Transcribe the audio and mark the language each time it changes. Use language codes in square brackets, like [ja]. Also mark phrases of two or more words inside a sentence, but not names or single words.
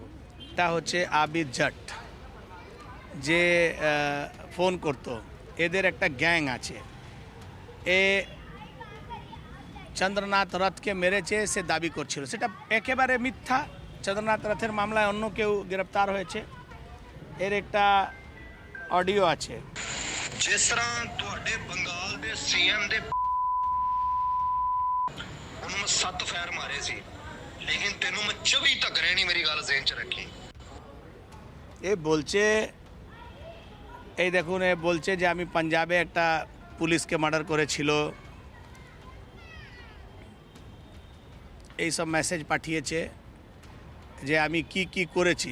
[bn] এটা হচ্ছে আবিদ জাট যে ফোন করতো। এদের একটা গ্যাং আছে, এ চন্দ্রনাথ রথকে মেরেছে সে দাবি করছিল, সেটা একেবারে মিথ্যা। চন্দ্রনাথ রথের মামলায় অন্য কেউ গ্রেপ্তার হয়েছে। এর একটা অডিও আছে। [hi] जिस तरह [pa] ਤੁਹਾਡੇ ਬੰਗਾਲ ਦੇ ਸੀਐਮ ਦੇ ਉਨ੍ਹੋਂਨੇ 7 ਫੈਰ ਮਾਰੇ ਸੀ, ਲੇਕਿਨ ਤੈਨੂੰ ਮੈਂ 24 ਤਕ ਰਹਿਣੀ, ਮੇਰੀ ਗੱਲ ਜ਼ਹਨ ਚ ਰੱਖੀ। [bn] এ বলছে, এই দেখুন, এ বলছে যে আমি পাঞ্জাবে একটা পুলিশকে মার্ডার করেছিল, এইসব মেসেজ পাঠিয়েছে যে আমি কি কি করেছি।